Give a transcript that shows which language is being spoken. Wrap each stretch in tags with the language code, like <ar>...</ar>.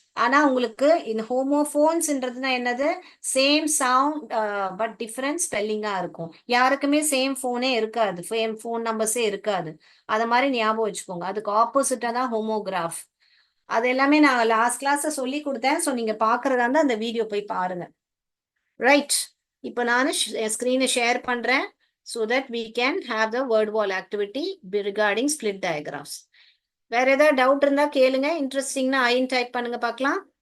<ta>ஆனா உங்களுக்கு இந்த ஹோமோஃபோன்ஸ்ன்றதுனா என்னது? சேம் சவுண்ட் பட் டிஃபரன்ஸ் ஸ்பெல்லிங்கா இருக்கும். யாருக்குமே சேம் போனே இருக்காது, சேம் போன் நம்பர்ஸே இருக்காது. அத மாதிரி ஞாபகம் வச்சுக்கோங்க. அதுக்கு ஆப்போசிட்டா தான் ஹோமோகிராஃப். அது எல்லாமே நான் லாஸ்ட் கிளாஸ்ல சொல்லி கொடுத்தேன். ஸோ நீங்க பாக்குறதா இருந்தா அந்த வீடியோ போய் பாருங்க. ரைட், இப்போ நான் ஸ்கிரீனை ஷேர் பண்றேன்.</ta> <en>so that we can have the word wall activity regarding split diagrams.</en> <ta>வேற ஏதாவது டவுட் இருந்தா கேளுங்க. இன்ட்ரெஸ்டிங்னா ஐன் டைப் பண்ணுங்க பார்க்கலாம்.</ta>